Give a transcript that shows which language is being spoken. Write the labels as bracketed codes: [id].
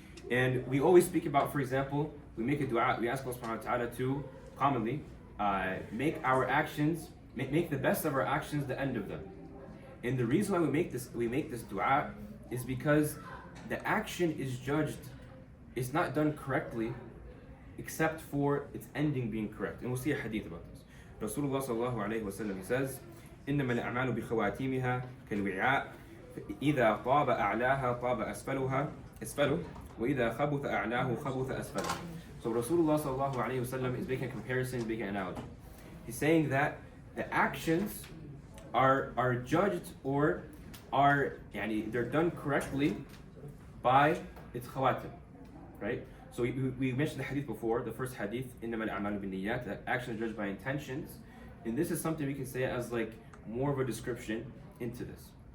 [en] And we always speak about, for example, we make a dua, we ask Allah subhanahu wa ta'ala to commonly make our actions, make the best of our actions the end of them. And the reason why we make this dua is because the action is judged, it's not done correctly except for its ending being correct. And we'll see a hadith about this. [ar] Rasulullah sallallahu alayhi wa sallam, [en] he says, [ar] إنما الأعمال بخواتيمها كالوعاء إذا طاب أعلاها طاب أسفله وإذا خبث أعلاه خبث أسفله. [en] So Rasulullah sallallahu alayhi wa sallam is making a comparison, making an analogy. He's saying that the actions are judged, or they're done correctly by its khawatim, right? So we mentioned the hadith before, the first hadith, [ar] إنما الأعمال بالنيات, [en] that actions are judged by intentions, and this is something we can say as like more of a description into this.